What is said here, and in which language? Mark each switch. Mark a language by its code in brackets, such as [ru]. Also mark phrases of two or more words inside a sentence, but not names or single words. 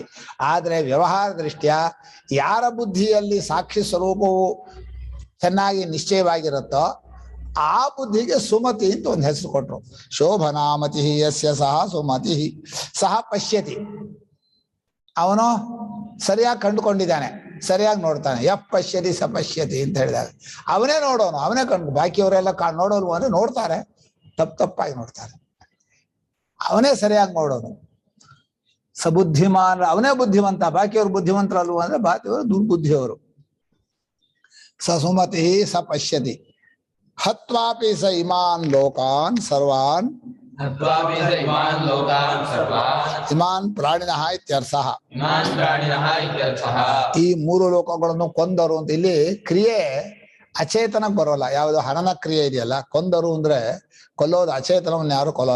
[kn] ಆದ್ರೆ ವ್ಯವಹಾರ ದೃಷ್ಟ್ಯ ಯಾರ ಬುದ್ಧಿಯಲ್ಲಿ ಸಾಕ್ಷಿ ಸ್ವರೂಪವು ಚೆನ್ನಾಗಿ ನಿಶ್ಚಯವಾಗಿರುತ್ತೋ ಆ ಬುದ್ಧಿಗೆ ಸುಮತಿ ಅಂತ ಒಂದು ಹೆಸರು ಕೊಟ್ರು. [sa] ಶೋಭನಾಮತಿ ಯಸ್ಯ ಸಹ ಸುಮತಿ ಸಹ ಪಶ್ಯತಿ. [kn] ಅವನು ಸರಿಯಾಗಿ ಕಂಡುಕೊಂಡಿದ್ದಾನೆ, ಸರಿಯಾಗಿ ನೋಡ್ತಾನೆ. [sa] ಯಪ್ ಪಶ್ಯತಿ ಸ ಪಶ್ಯತಿ [kn] ಅಂತ ಹೇಳಿದಾಗ ಅವನೇ ನೋಡೋನು, ಅವನೇ ಕಂಡು. ಬಾಕಿಯವರೆಲ್ಲ ನೋಡೋಲ್ವ ಅಂದ್ರೆ ನೋಡ್ತಾರೆ, ತಪ್ಪಾಗಿ ನೋಡ್ತಾರೆ. ಅವನೇ ಸರಿಯಾಗಿ ನೋಡೋನು. ಸಬುದ್ಧಿಮಾನ್, ಅವನೇ ಬುದ್ಧಿವಂತ. ಬಾಕಿಯವರು ಬುದ್ಧಿವಂತರಲ್ವ ಅಂದ್ರೆ ಬಾಕಿಯವರು ದುರ್ಬುದ್ಧಿಯವರು. [sa] ಸ ಸುಮತಿ ಸ ಪಶ್ಯತಿ. ಹತ್ವಾಪಿ ಸ ಇಮಾನ್ ಲೋಕಾನ್ ಸರ್ವಾನ್ ಇಮಾನ್ ಪ್ರಾಣಿನಃ ಇತ್ಯರ್ಥಃ. [kn] ಈ ಮೂರು ಲೋಕಗಳನ್ನು ಕೊಂದರು ಅಂತ. ಇಲ್ಲಿ ಕ್ರಿಯೆ ಅಚೇತನಕ್ಕೆ ಬರೋಲ್ಲ. ಯಾವುದು ಹನನ ಕ್ರಿಯೆ ಇದೆಯಲ್ಲ, ಕೊಂದರು ಅಂದ್ರೆ ಕೊಲ್ಲೋದು. ಅಚೇತನವನ್ನು ಯಾರು ಕೊಲ್ಲೋಲ್ಲ.